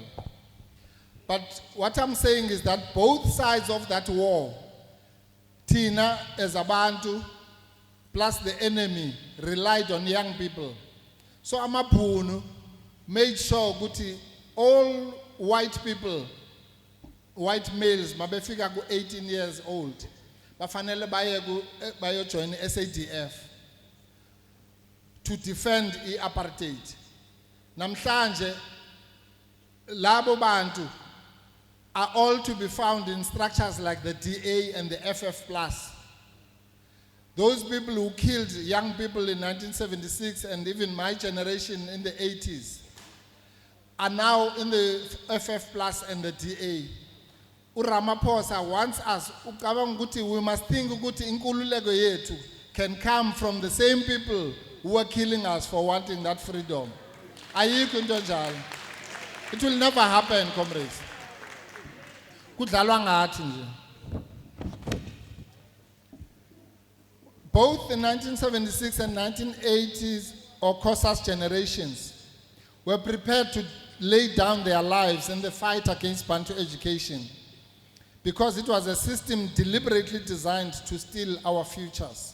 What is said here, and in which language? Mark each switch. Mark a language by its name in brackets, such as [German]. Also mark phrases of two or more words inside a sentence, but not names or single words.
[English] But what I'm saying is that both sides of that war, Tina as abantu, plus the enemy, relied on young people. So Amapunu made sure that all white people, white males, [Zulu] mabefika ku [English] 18 years old, [Zulu] bafanele baye [English] join SADF to defend the apartheid. [Zulu] Namhlanje labo bantu [English] are all to be found in structures like the DA and the FF+. Those people who killed young people in 1976 and even my generation in the 80s are now in the FF+ and the DA. Uramaphosa wants us, we must think [Zulu] ukuthi inkululeko yethu [English] can come from the same people who are killing us for wanting that freedom. [Zulu] Ayikho into njalo. [English] It will never happen, comrades. [Zulu] Kudlalwa ngathi nje. [English] Both the 1976 and 1980s or COSAS generations were prepared to lay down their lives in the fight against Bantu education because it was a system deliberately designed to steal our futures.